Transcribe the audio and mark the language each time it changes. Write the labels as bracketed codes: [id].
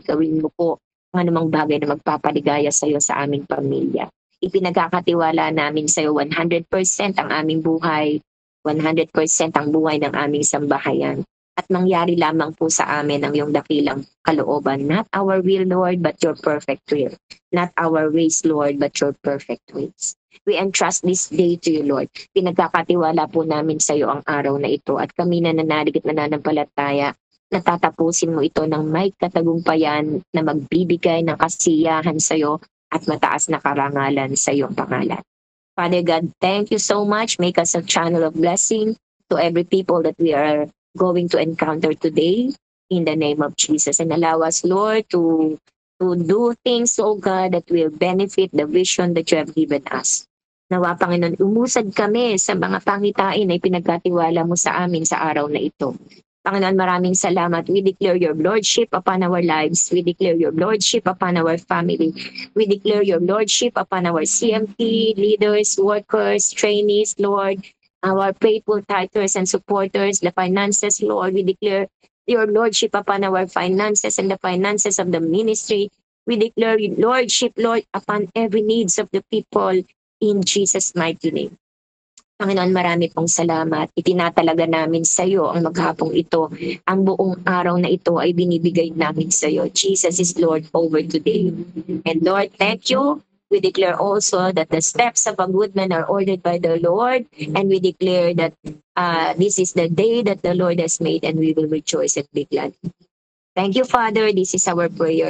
[tl] Gawin mo po ang anumang bagay na magpapaligaya sa iyo sa aming pamilya. Ipinagkakatiwala namin sa iyo 100% ang aming buhay, 100% ang buhay ng aming sambahayan. At mangyari lamang po sa amin ang iyong dakilang kalooban. [en] Not our will, Lord, but your perfect will. Not our ways, Lord, but your perfect ways. We entrust this day to you, Lord. [tl] Pinagkakatiwala po namin sa iyo ang araw na ito at kami na nanalig at nananampalataya, natatapusin mo ito ng may katagumpayan na magbibigay ng kasiyahan sa iyo at mataas na karangalan sa iyong pangalan. [en] Father God, thank you so much. Make us a channel of blessing to every people that we are going to encounter today in the name of Jesus. And allow us, Lord, to do things, oh God, that will benefit the vision that you have given us. [tl] Nawa, Panginoon, umusad kami sa mga pangitain na ipinagkatiwala mo sa amin sa araw na ito. Panginoon, maraming salamat. [en] We declare your Lordship upon our lives. We declare your Lordship upon our family. We declare your Lordship upon our CMT, leaders, workers, trainees, Lord, our faithful tithers and supporters, the finances, Lord. We declare your Lordship upon our finances and the finances of the ministry. We declare your Lordship, Lord, upon every needs of the people in Jesus' mighty name. [tl] Panginoon, marami pong salamat. Itinatalaga namin sa iyo ang maghapong ito. Ang buong araw na ito ay binibigay namin sa iyo. [en] Jesus is Lord over today. And Lord, thank you. We declare also that the steps of a good man are ordered by the Lord. And we declare that this is the day that the Lord has made and we will rejoice and be glad. Thank you, Father. This is our prayer.